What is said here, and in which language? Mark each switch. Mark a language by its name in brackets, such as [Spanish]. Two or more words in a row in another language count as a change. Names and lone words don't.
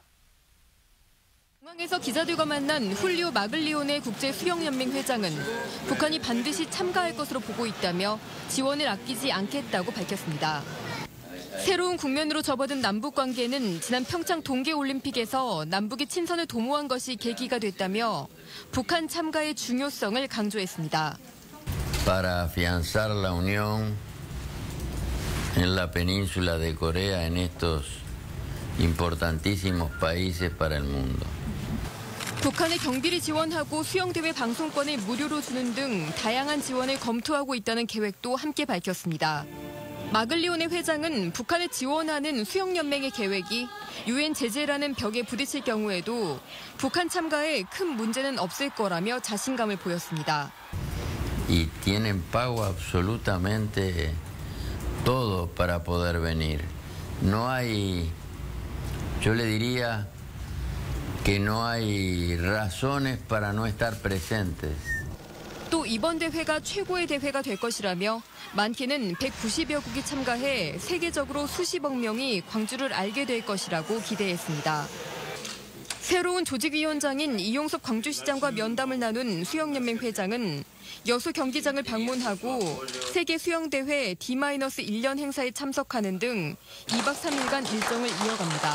[Korean] 공항에서 기자들과 만난 훌리오 마글리오네 국제수영연맹 회장은 북한이 반드시 참가할 것으로 보고 있다며 지원을 아끼지 않겠다고 밝혔습니다. 새로운 국면으로 접어든 남북 관계는 지난 평창 동계올림픽에서 남북이 친선을 도모한 것이 계기가 됐다며 북한 참가의 중요성을 강조했습니다. [Spanish] Para afianzar la unión en la península de Corea en estos importantísimos países para el mundo. [Korean] 북한의 경비를 지원하고 수영대회 방송권을 무료로 주는 등 다양한 지원을 검토하고 있다는 계획도 함께 밝혔습니다. 마글리오네 회장은 북한을 지원하는 수영연맹의 계획이 유엔 제재라는 벽에 부딪힐 경우에도 북한 참가에 큰 문제는 없을 거라며 자신감을 보였습니다. [Spanish] Y tienen pago absolutamente todo para poder venir. No hay, yo le diría que no hay razones para no estar presentes. [Korean] 또 이번 대회가 최고의 대회가 될 것이라며 많게는 190여 국이 참가해 세계적으로 수십억 명이 광주를 알게 될 것이라고 기대했습니다. 새로운 조직위원장인 이용섭 광주시장과 면담을 나눈 수영연맹 회장은 여수 경기장을 방문하고 세계수영대회 D-1년 행사에 참석하는 등 2박 3일간 일정을 이어갑니다.